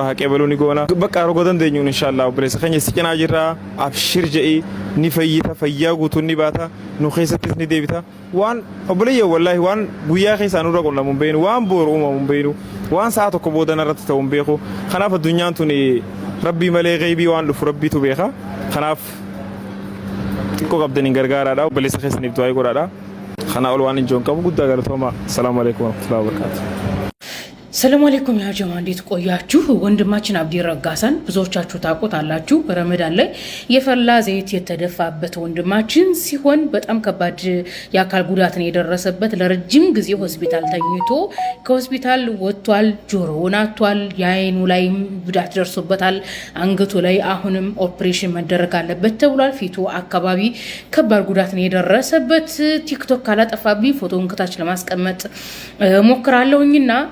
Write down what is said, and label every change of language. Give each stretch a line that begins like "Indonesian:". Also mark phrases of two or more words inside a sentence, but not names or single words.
Oromo: haqee baluu ni goona bakka rogo dandeenyu
Arabic: إن شاء الله
Oromo: obboleessa keenya si cinaa jirra abshir je'i ni fayyita fayyaa guutuun ni baata nu keessattis ni deebita waan obboleeyya wallahi waan guyyaa keessaa nurra qunnamuu hin beeknu waan boru uumamu hin beeknu waan sa'a tokko boodan irratti ta'uu hin beeku kanaaf addunyaan tun rabbii malee gaybii waan dhufu rabbiitu beeka kanaaf xiqqoo qabdaniin gargaaraadha obboleessa keessaniif du'aa godhaadha kana ol waan injoon qabu guddaa galatooma
Arabic: السلام عليكم ورحمة الله وبركاته سلام عليكم يا جماعة
Amharic: እንዴት ቆያችሁ? ወንድማችን አብዲ ረጋሳን ብዙዎቻችሁ ታውቁታላችሁ። ረመዳን ላይ የፈላ ዘይት የተደፋበት ወንድማችን ሲሆን በጣም ከባድ የአካል ጉዳትን የደረሰበት ለረጅም ጊዜ ሆስፒታል ተኝቶ ከሆስፒታል ወጥቷል። ጆሮውን አጥቷል። የአይኑ ላይ ጉዳት ደርሶበታል። አንገቱ ላይ አሁንም ኦፕሬሽን መደረግ አለበት ተብሏል። ፊቱ አካባቢ ከባድ ጉዳትን የደረሰበት ቲክቶክ ካላጠፋብኝ ፎቶውን ከታች ለማስቀመጥ ሞክራለሁኝና